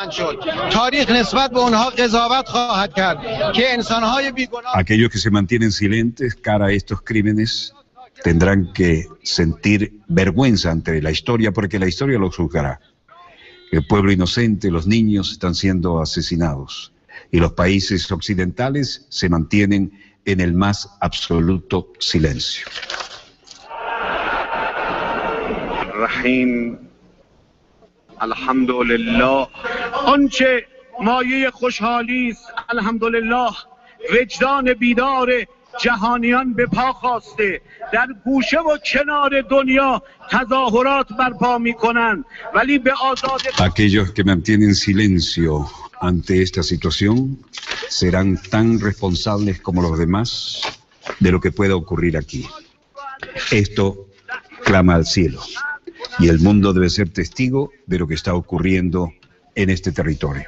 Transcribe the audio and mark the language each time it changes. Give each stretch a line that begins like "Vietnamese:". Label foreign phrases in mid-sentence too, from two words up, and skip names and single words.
Spanish: Aquellos que se mantienen silentes cara a estos crímenes tendrán que sentir vergüenza ante la historia, porque la historia los juzgará. El pueblo inocente, los niños están siendo asesinados y los países occidentales se mantienen en el más absoluto silencio.
Persian: رحیم الحمدلله آنچه مایه خوشحالی است الحمدلله وجدان بیدار جهانیان به پا خواسته در گوشه و کنار دنیا تظاهرات برپا میکنند ولی به آزادی
Spanish: Aquellos que mantienen silencio ante esta situación serán tan responsables como los demás de lo que pueda ocurrir aquí. Esto clama al cielo. Y el mundo debe ser testigo de lo que está ocurriendo en este territorio.